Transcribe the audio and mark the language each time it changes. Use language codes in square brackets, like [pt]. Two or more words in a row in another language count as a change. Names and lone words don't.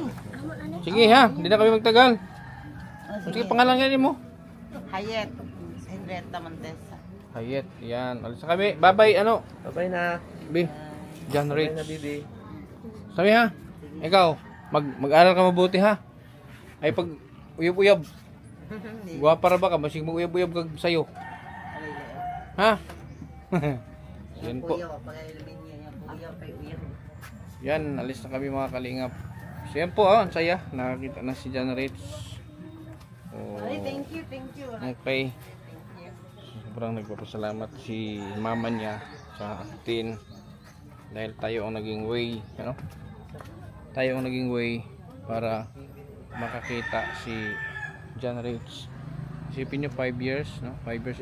[tl] Sige ha, hindi na kami magtagal. Oh, Sige, pangalan nga mo. Hayet. Henrietta Montesa. Hayet, yan. Alis na kami. Bye-bye, ano? Bye na. B. John Bye na, Rich. Bibi. Sabi ha, ikaw, mag-aral ka mabuti ha. [ceb] Ay pag uyab-uyab, guwapa ra ba ka? Masig mag-uyab-uyab kag sayo. [tl] Ha? Yan po. Yan, alis na kami mga kalingap. So yan po, ang saya. Nakakita na si John Rich. Oh, Ay, [en] thank you. [tl] okay. Sobrang nagpapasalamat si mama niya sa atin. Dahil tayo ang naging way, ano? Tayo ang naging way para makakita si John Rich. Isipin nyo 5 years, no? 5 years.